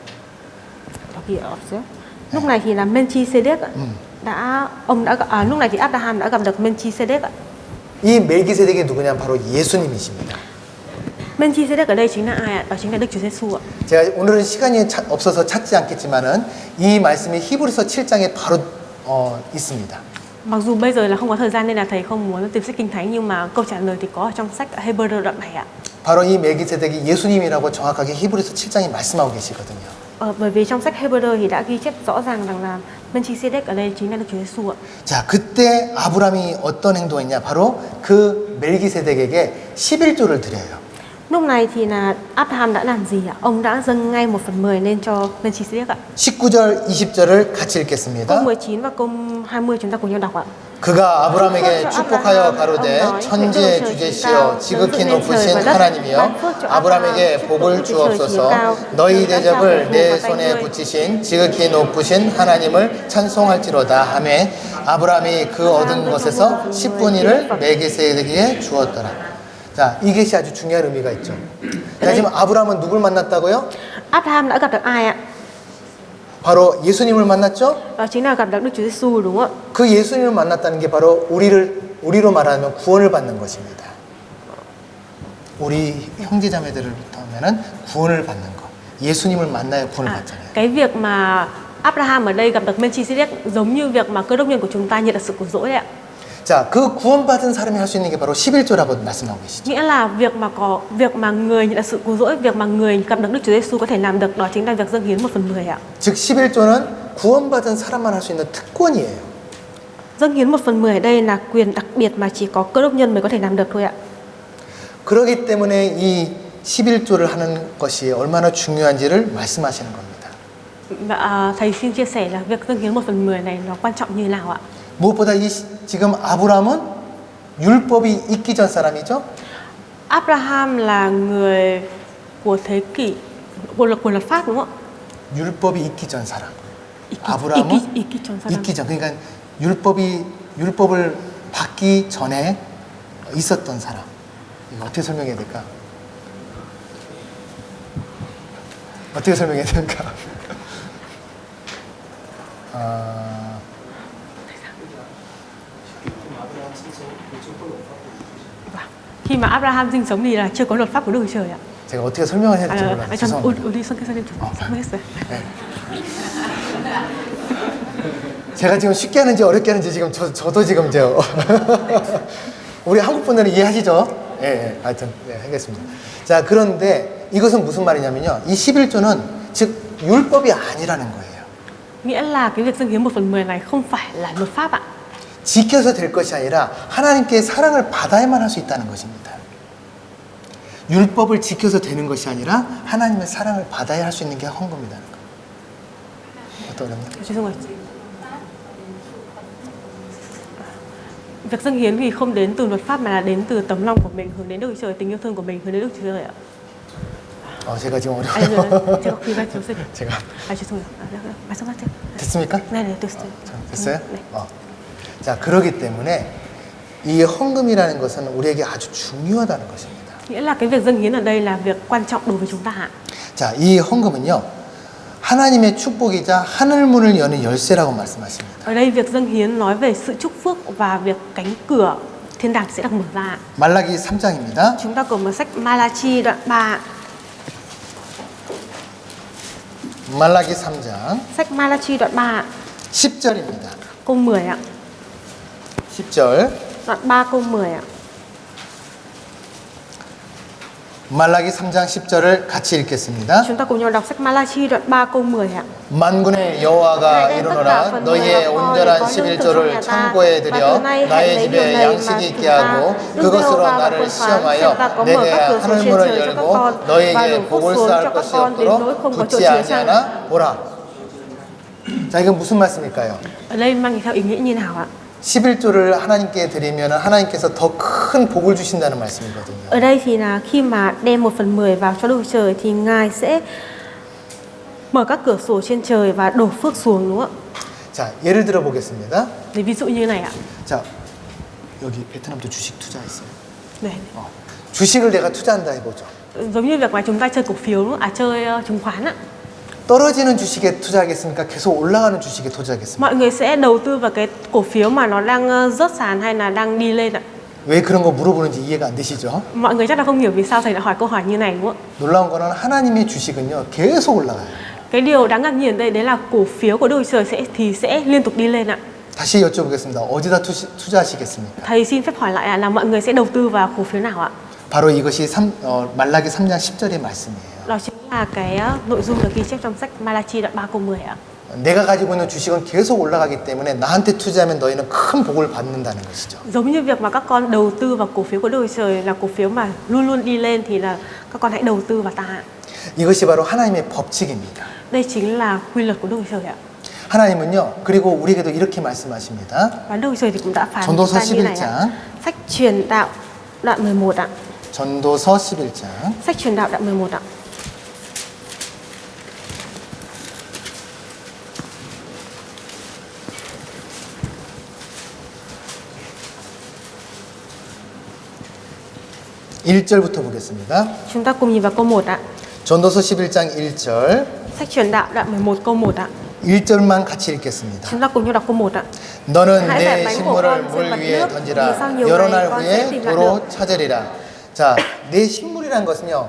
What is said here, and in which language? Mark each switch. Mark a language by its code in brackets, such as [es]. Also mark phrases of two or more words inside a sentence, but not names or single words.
[vi] Lúc này thì là Melchizedek lúc này thì Abraham đã gặp được Melchizedek ạ. [ko] 이 멜기세덱이 누구냐? 바로 예수님이십니다. [vi] Melchizedek ở đây chính là ai ạ? Đó chính là Đức Chúa Giêsu ạ. [ko] 제가 오늘은 시간이 없어서 찾지 않겠지만은 이 말씀이 히브리서 7장에 바로 있습니다. [vi] Mặc dù bây giờ là không có thời gian nên là thầy không muốn tìm sách Kinh Thánh nhưng mà câu trả lời thì có ở trong sách Hebrew đoạn này ạ. [ko] 바로 이 멜기세덱이 예수님이라고 정확하게 히브리서 7장이 말씀하고 계시거든요. [vi] Bởi vì trong sách Hebrew thì đã ghi chép rõ ràng rằng là Melchizedek ở đây chính là Đức Chúa Giêsu ạ. [ko] 자, 그때 아브람이 어떤 행동했냐? 바로 그 멜기세덱에게 11조를 드려요. [vi] Lúc này thì là Abraham đã làm gì ạ? Ông đã dâng ngay 1/10 lên cho Melchizedek ạ. [ko] 19절, 20절을 같이 [vi] Câu [ko] 읽겠습니다. [vi] 19 và câu 20 chúng ta cùng nhau đọc ạ. [ko] 그가 아브람에게 축복하여 가로되 천지의 주제시여 지극히 높으신 하나님이여 아브람에게 복을 주옵소서 너희 대적을 내 손에 붙이신 지극히 높으신 하나님을 찬송할지로다 하매 아브람이 그 얻은 것에서 10분의 1을 멜기세덱에게 주었더라. 자, 이것이 아주 중요한 의미가 있죠. 자, 지금 아브람은 누굴 만났다고요? [vi] Abraham đã gặp được ai ạ? [ko] 바로 예수님을 만났죠? [vi] Đó chính là gặp được Đức Chúa Giêsu đúng không ạ? [ko] 그 예수님을 만났다는 게 바로 우리로 말하면 구원을 받는 것입니다. 우리 형제자매들부터 하면은 구원을 받는 것. 예수님을 만나야 구원을 받잖아요. [vi] Cái việc mà Abraham ở đây gặp được Melchizedek giống như việc mà cơ đốc nhân của chúng ta nhận được sự cứu rỗi đấy ạ. [ko] 자, 그 구원받은 사람이 할 수 있는 게 바로 11조라고 말씀하고 계시죠. [vi] Nghĩa là việc mà người nhận được sự cứu rỗi, việc mà người gặp được Đức Chúa Giêsu có thể làm được đó chính là việc dâng hiến 1/10 ạ. [ko] 즉 11조는 구원받은 사람만 할 수 있는 특권이에요. [vi] Dâng hiến 1/10 ở đây là quyền đặc biệt mà chỉ có cơ đốc nhân mới có thể làm được thôi ạ. [ko] 그렇기 때문에 이 11조를 하는 것이 얼마나 중요한지를 말씀하시는 겁니다. [vi] Và thầy xin chia sẻ là việc dâng hiến 1/10 này nó quan trọng như nào ạ? [ko] 무엇보다 지금 아브람은 율법이 있기 전 사람이죠. Abraham là người của thế kỷ của luật pháp đúng không ạ? 율법이 있기 전 사람. 아브람은 있기 전. 그러니까 율법을 받기 전에 있었던 사람. 이거 어떻게 설명해야 될까? 어떻게 설명해야 될까? [vi] Khi mà Abraham sinh sống thì là chưa có luật pháp của Đức Chúa Trời ạ. [ko] 제가 어떻게 설명을 해야 될지 몰라요. 죄송합니다. 우리 선생님 설명했어요. 제가 지금 쉽게 하는지 어렵게 하는지 지금 저도 지금 우리 한국 분들은 이해하시죠? 예, 하여튼 네, 하겠습니다. 자, 그런데 이것은 무슨 말이냐면요. 이 11조는 즉 율법이 아니라는 거예요. [vi] Nghĩa là cái việc dâng hiến 1/10 này không phải là luật pháp ạ. [ko] 지켜서 될 것이 아니라 하나님께 사랑을 받아야만 할 수 있다는 것입니다. 율법을 지켜서 되는 것이 아니라 하나님의 사랑을 받아야 할 수 있는 게 헌금이라는 거예요. 어떠냐면 죄송해요. [vi] Việc dâng hiến thì không đến từ luật pháp mà là đến từ tấm lòng của mình, hướng đến Đức Chúa Trời, tình yêu thương của mình hướng đến Đức Chúa Trời ạ. [ko] 제가 지금 아니, 어려워요. 제가 귀가 좋으세요. 제가 죄송해요. 말씀하세요. 됐습니까? 네네, 됐어요. 됐어요? 네. 자, 그러기 때문에 이 헌금이라는 것은 우리에게 아주 중요하다는 것입니다. [vi] Nghĩa là cái việc dâng hiến ở đây là việc quan trọng đối với chúng ta ạ. [ko] 자, 이 헌금은요, 하나님의 축복이자 하늘 문을 여는 열쇠라고 말씀하십니다. [vi] Ở đây việc dâng hiến nói về sự chúc phước và việc cánh cửa thiên đàng sẽ được mở ra. [ko] 말라기 3장입니다. [vi] Chúng ta cùng vào sách Malachi đoạn 3. [ko] 말라기 3장 [vi] Sách Malachi đoạn 3 [ko] 10절입니다. [vi] câu 10 ạ. [ko] 10절 [vi] Đoạn 3 câu 10 ạ. [ko] 말라기 3장 10절을 같이 읽겠습니다. [vi] Chúng ta cùng nhau đọc sách Malachi đoạn 3 câu 10 ạ. [ko] 만군의 여호와가 이르노라 너희의 온전한 11조를 창고에 들여 나의 집에 양식이 있게 하고 그것으로 나를 시험하여 내게 하늘문을 열고 너희에게 복을 쌓을 것이 없도록 붙지 아니하나 보라. 자, 이건 무슨 말씀일까요? [vi] Ở đây mang theo ý nghĩa như nào ạ? [ko] 11조를 하나님께 드리면 하나님께서 더 큰 복을 주신다는 말씀이거든요. [vi] Ở đây thì là khi mà đem 1/10 vào cho Đức Chúa Trời thì Ngài sẽ mở các cửa sổ trên trời và đổ phước xuống, đúng không ạ? [ko] 자, 예를 들어 보겠습니다. [vi] Để ví dụ như này ạ. [ko] 자, 여기 베트남도 주식 투자했어요. [vi] Này, [ko] 주식을 내가 투자한다 해보죠. [vi] giống như việc mà chúng ta chơi cổ phiếu, đúng không? Chơi chứng khoán ạ. [ko] 떨어지는 주식에 투자하겠습니까? 계속 올라가는 주식에 투자하겠습니까? [vi] Mọi người sẽ đầu tư vào cái cổ phiếu mà nó đang rớt sàn hay là đang đi lên ạ. [ko] 왜 그런 거 물어보는지 이해가 안 되시죠? [vi] Mọi người chắc là không hiểu vì sao thầy đã hỏi câu hỏi như này, đúng không ạ? [ko] 놀라운 거는 하나님의 주식은요 계속 올라가요. [vi] Cái điều đáng ngạc nhiên đây đấy là cổ phiếu của Đức Chúa Trời sẽ liên tục đi lên ạ. [ko] 다시 여쭤보겠습니다. 어디다 투자하시겠습니까? [vi] Thầy xin phép hỏi lại là mọi người sẽ đầu tư vào cổ phiếu nào ạ? [ko] 바로 이것이 말라기 3장 10절의 말씀이에요. [vi] Đó chính là cái nội dung được ghi chép trong sách Malachi đoạn 3 câu 10 ạ. [ko] 내가 가지고 있는 주식은 계속 올라가기 때문에 나한테 투자하면 너희는 큰 복을 받는다는 것이죠. [vi] Giống như việc mà các con đầu tư vào cổ phiếu của Đức Chúa Trời là cổ phiếu mà luôn luôn đi lên thì là các con hãy đầu tư vào ta ạ. [ko] 이것이 바로 하나님의 법칙입니다. [vi] Đây chính là quy luật của Đức Chúa Trời ạ. [ko] 하나님은요, 그리고 우리에게도 이렇게 말씀하십니다. [vi] Và Đức Chúa Trời thì cũng đã phán [ko] 전도서 [vi] chúng ta như này [ko] 11장. [vi] ạ. Sách Truyền đạo đoạn 11 ạ. [ko] 전도서 11장 [vi] Sách Truyền đạo đoạn 11 ạ. [ko] (1절부터) 보겠습니다. [vi] Chúng ta cùng nhìn vào câu 1 ạ. [ko] 전도서 11장 1절 [vi] Sách Truyền đạo đoạn 11 câu 1 ạ. [ko] 1절만 같이 읽겠습니다. [vi] Chúng ta cùng nhau đọc câu 1 ạ. [ko] 너는 [vi] hãy [ko] 내 [vi] dẹp bánh của [ko] 식물을 [vi] con [ko] 물 [vi] trên mặt [ko] 위에 [vi] nước, [ko] 던지라. [vi] vì sau nhiều [ko] 여러 [vi] ngày [ko] 날 [vi] con sẽ [ko] 후에 [vi] tìm lại [ko] 도로 [vi] được. [ko] 찾으리라. 자, 내 식물이란 것은요.